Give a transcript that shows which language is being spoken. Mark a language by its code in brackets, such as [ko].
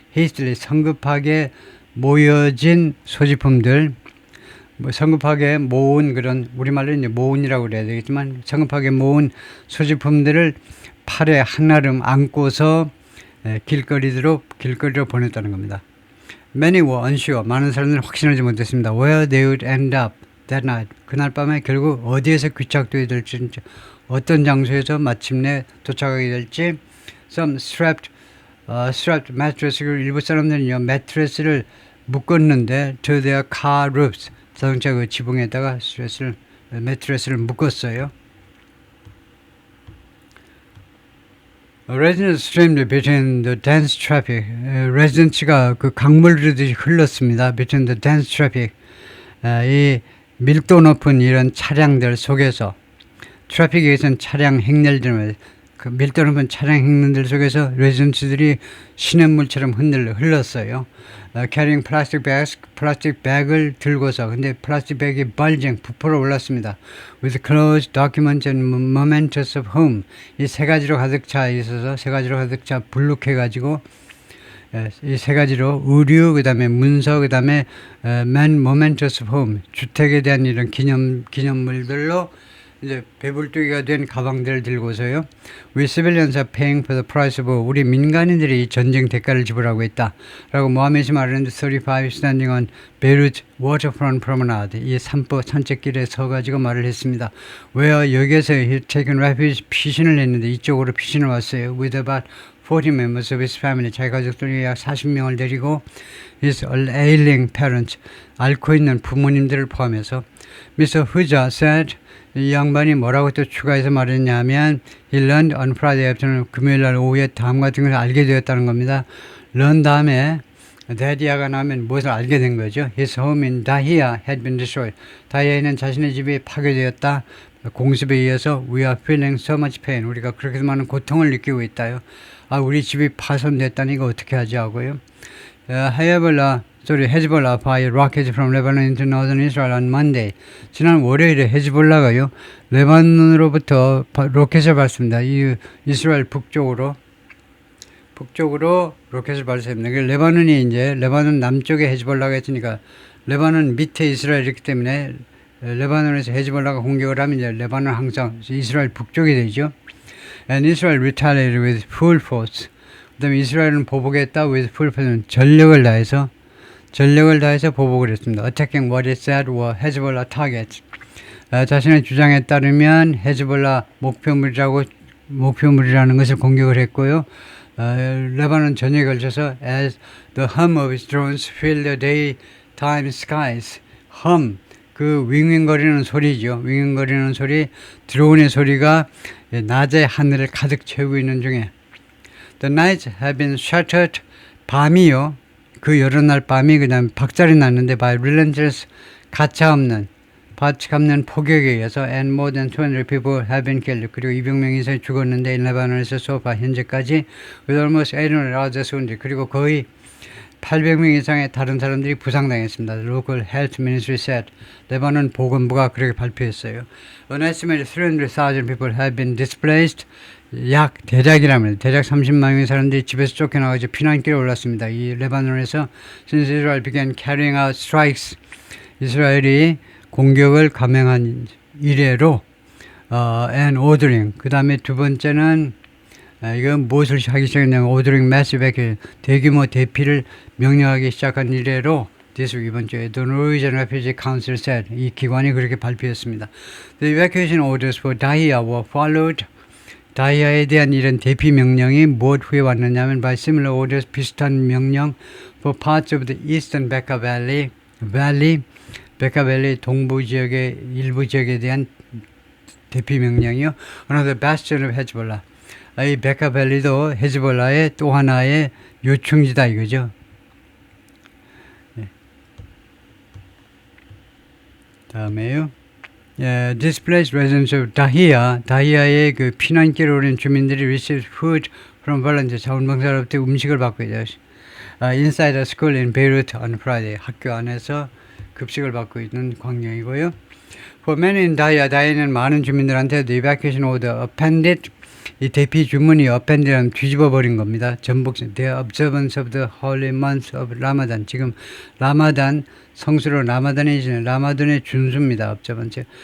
[ko] hastily 성급하게 모여진 소지품들, 성급하게 모은 그런, 우리말로 이제 모은이라고 그래야 되겠지만 성급하게 모은 소지품들을 팔에 한아름 안고서 길거리로 보냈다는 겁니다. [en] Many were unsure. [ko] 많은 사람들은 확신하지 못했습니다. [en] Where they would end up that night. [ko] 그날 밤에 결국 어디에서 귀착되어야 될지, 어떤 장소에서 마침내 도착하게 될지. [en] Some strapped mattress. [ko] 일부 사람들은요, 매트레스를 묶었는데 [en] to their car roofs. [ko] 자동차 그 지붕에다가 매트레스를 묶었어요. [en] Residents streamed between the dense traffic. [ko] 레지던츠가 그 강물 흐르듯이 흘렀습니다. [en] Between the dense traffic. [ko] 이 밀도 높은 이런 차량들 속에서, 트래픽에서는 차량 행렬들, 그 밀도 높은 차량 행렬들 속에서 레지던츠들이 시냇물처럼 흘렀어요. [en] Carrying plastic bags, [ko] 플라스틱 백을 들고서, 근데 플라스틱 백이 bulging, 부풀어 올랐습니다. [en] With clothes, documents and mementos of home. [ko] 이 세 가지로 가득 차 있어서, 세 가지로 가득 차 불룩해가지고, 이 세 가지로 의류, 그 다음에 문서, 그 다음에 [en] mementos of home, [ko] 주택에 대한 이런 기념물들로 이제 배불뚝이가 된 가방들을 들고서요. [en] We civilians are paying for the price of war. [ko] 우리 민간인들이 이 전쟁 대가를 지불하고 있다 라고 모하메드이 말했는데 35 [en] standing on Beirut waterfront promenade, [ko] 이 산책길에 서가지고 말을 했습니다. Where 여기에서 [en] he taken refuge, [ko] 피신을 했는데 이쪽으로 피신을 왔어요. [en] With about 40 members of his family. [ko] 자기 가족들이 약 40명을 데리고 [en] his ailing parents, [ko] 앓고 있는 부모님들을 포함해서. [en] Mr. Huja said, [ko] 이 양반이 뭐라고 또 추가해서 말했냐면 [en] he learned on Friday afternoon, [ko] 금요일날 오후에 다음 같은 걸 알게 되었다는 겁니다. learn 다음에 데디아가 나면 무엇을 알게 된 거죠. [en] His home in Dahia had been destroyed. [ko] 다히아에는 자신의 집이 파괴되었다. 공습에 의해서 [en] we are feeling so much pain. [ko] 우리가 그렇게 많은 고통을 느끼고 있다요. 우리 집이 파손됐다니 이거 어떻게 하지 하고요. [en] 헤즈볼라 fired rockets from Lebanon into northern Israel on Monday. [ko] 지난 월요일에 헤즈볼라가요, 레바논으로부터 로켓을 발사합니다. 이 이스라엘 북쪽으로 로켓을 발사합니다. 레바논 남쪽에 헤즈볼라가 있으니까 레바논 밑에 이스라엘이기 때문에 레바논에서 헤즈볼라가 공격을 하면 이제 레바논 항상 이스라엘 북쪽이 되죠. [en] And Israel retaliated with full force. [ko] 그다음에 이스라엘은 보복했다. [en] with full force. [ko] 전력을 다해서 보복을 했습니다. [en] Attacking what it said were Hezbollah targets. [ko] 자신의 주장에 따르면 헤즈볼라 목표물이라는 것을 공격을 했고요. 레바논 전역에 걸쳐서 [en] as the hum of its drones filled the daytime skies. [ko] hum, 그 윙윙거리는 소리죠. 윙윙거리는 소리, 드론의 소리가 낮에 하늘을 가득 채우고 있는 중에 [en] The nights have been shattered. [ko] 밤이요. 그 여러 날 밤이 그냥 박살이 났는데 [en] by relentless [ko] 가차없는 폭격에 의해서 [en] and more than 200 people have been killed. [ko] 그리고 200명 이상이 죽었는데 레바논에서 소파 현재까지 [en] with almost 800 others wounded. [ko] 그리고 거의 800명 이상의 다른 사람들이 부상당했습니다. [en] Local Health Ministry said. [ko] 레바논 보건부가 그렇게 발표했어요. [en] An estimated 300,000 people have been displaced. [ko] 대략 30만 명의 사람들이 집에서 쫓겨나가서 피난길에 올랐습니다. 이 레바논에서 [en] since Israel began carrying out strikes, [ko] 이스라엘이 공격을 감행한 이래로 [en] and ordering. [ko] 그 다음에 두 번째는 이건 무엇을 하기 시작했냐면 [en] ordering massive evacuation, [ko] 대규모 대피를 명령하기 시작한 이래로 이번 주에 [en] The Norwegian Refugee Council said. [ko] 이 기관이 그렇게 발표했습니다. [en] The evacuation orders for Dahia were followed. [ko] 다이아에 대한 이런 대피 명령이 무엇 후에 왔느냐면 [en] by similar orders, [ko] 비슷한 명령 [en] for parts of the eastern Bekaa Valley, [ko] 베카 밸리 동부 지역의 일부 지역에 대한 대피 명령이요. [en] Another bastion of Hezbollah. [ko] 이 베카 밸리도 헤즈볼라의 또 하나의 요충지다 이거죠. 네. 다음에요. [en] displaced residents of [ko] 다히아의 그 피난길에 오는 주민들이 [en] received food from volunteers, [ko] 자원봉사로부터 음식을 받고 있죠. [en] Inside a school in Beirut on Friday, [ko] 학교 안에서 급식을 받고 있는 광경이고요. [en] For many in [ko] 다히아는 많은 주민들한테 [en] the evacuation order appended, [ko] 이 대피 주문이 appended라면 뒤집어 버린 겁니다. 전복, [en] the observance of the holy month of Ramadan. [ko] 지금 라마단 성수로 라마단이 지내 라마단의 준수입니다. [en] observance.